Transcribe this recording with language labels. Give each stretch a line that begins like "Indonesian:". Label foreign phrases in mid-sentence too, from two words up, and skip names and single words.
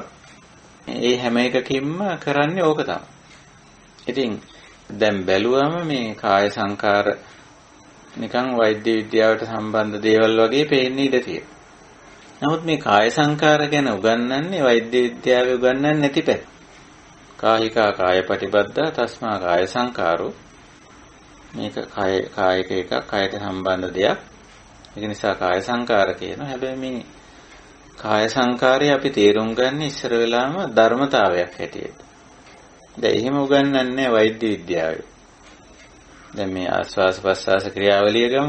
Sinhala: ඒ හැම එකකින්ම කරන්නේ ඕක තමයි. ඉතින් දැන් බැලුවම මේ කාය සංකාර නිකන් වෛද්‍ය විද්‍යාවට සම්බන්ධ දේවල් වගේ පේන්න ඉඩ තියෙනවා. නමුත් මේ කාය සංකාර ගැන උගන්වන්නේ වෛද්‍ය විද්‍යාවේ උගන්වන්නේ නැති පැත්ත.
Pali: කායිකා කාය පටිබද්දා තස්මා කාය සංකාරෝ.
Sinhala: මේක කායික එකක්, කායට සම්බන්ධ දෙයක්. ඒක නිසා කාය සංකාර කියනවා. හැබැයි මේ කාය සංකාරය අපි තේරුම් ගන්න ඉස්සර වෙලාම ධර්මතාවයක් හැටියට. දැන් එහෙම උගන්වන්නේ වෛද්‍ය විද්‍යාවේ. දැන් මේ ආස්වාස ප්‍රස්වාස ක්‍රියාවලිය ගමු.